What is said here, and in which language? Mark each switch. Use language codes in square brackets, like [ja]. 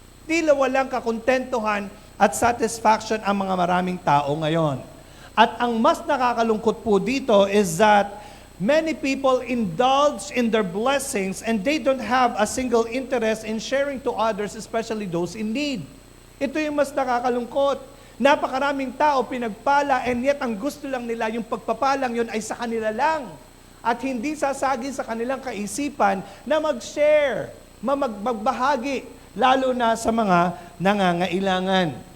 [tl] Tila walang kakontentuhan at satisfaction ang mga maraming tao ngayon. At ang mas nakakalungkot po dito [en] is that many people indulge in their blessings and they don't have a single interest in sharing to others, especially those in need. [tl] Ito yung mas nakakalungkot. Napakaraming tao pinagpala [en] and yet [tl] ang gusto lang nila, yung pagpapalang yun ay sa kanila lang. At hindi sasagi sa kanilang kaisipan na mag-share, magbahagi, lalo na sa mga nangangailangan.